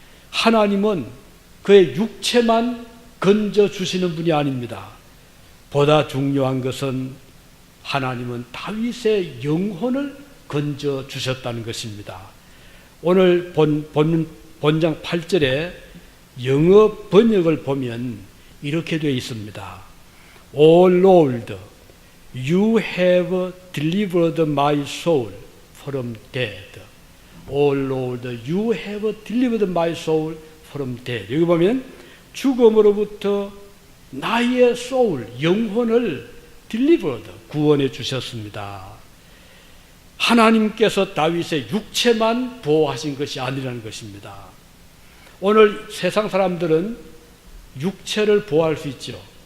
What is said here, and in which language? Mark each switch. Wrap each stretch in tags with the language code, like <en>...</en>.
<ko>하나님은 그의 육체만 건져 주시는 분이 아닙니다. 보다 중요한 것은 하나님은 다윗의 영혼을 건져 주셨다는 것입니다. 오늘 본문 본장 8절에 영어 번역을 보면 이렇게 되어 있습니다.</ko> <en>O Lord, you have delivered my soul from death. O Lord, you have delivered my soul from death.</en> <ko>여기 보면 죽음으로부터 나의 soul, 영혼을 delivered, 구원해 주셨습니다. 하나님께서 다윗의 육체만 보호하신 것이 아니라는 것입니다. 오늘 세상 사람들은 육체를 보호할 수 있죠.</ko>